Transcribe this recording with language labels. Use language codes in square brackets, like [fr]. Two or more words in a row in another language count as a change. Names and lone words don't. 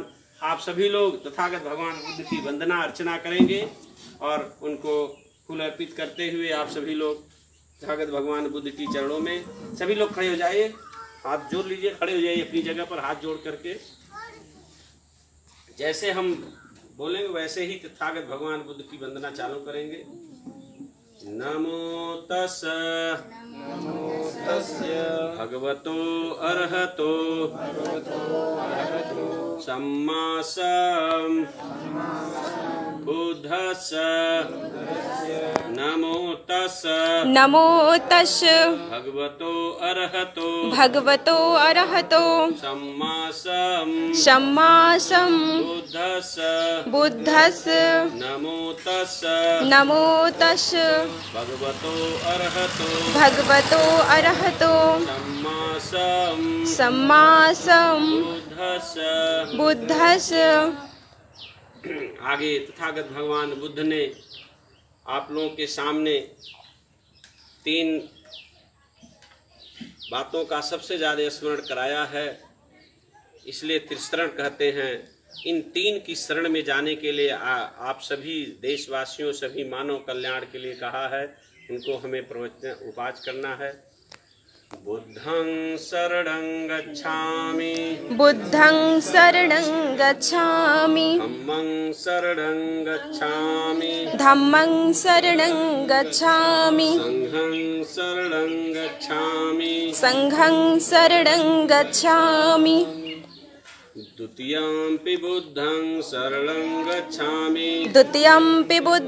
[hi] आप सभी लोग तथागत भगवान बुद्ध की वंदना अर्चना करेंगे और उनको फूल अर्पित करते हुए आप सभी लोग तथागत भगवान बुद्ध की चरणों में सभी लोग खड़े हो जाइए। हाथ जोड़ लीजिए, खड़े हो जाइए अपनी जगह पर हाथ जोड़ करके। जैसे हम बोलेंगे वैसे ही तथागत भगवान बुद्ध की वंदना चालू करेंगे। [pi] नमो तस् भगवतो अरहतो सम्मा बुद्धस्य नमो तस् भगवतो अरहतो सम्मा बुद्धस्य नमो तस् भगवतो अरहतो सम्मा बुद्धस्य। [hi] आगे तथागत भगवान बुद्ध ने आप लोगों के सामने 3 बातों का सबसे ज़्यादा स्मरण कराया है, इसलिए त्रिशरण कहते हैं। इन 3 की शरण में जाने के लिए आप सभी देशवासियों, सभी मानव कल्याण के लिए कहा है, उनको हमें उपाच करना है। [pi] बुद्धं शरणं गच्छामि धम्मं शरणं गच्छामि संघं शरणं गच्छामि द्वितीयंपि बुद्धं शरणं गच्छामि द्वितीयंपि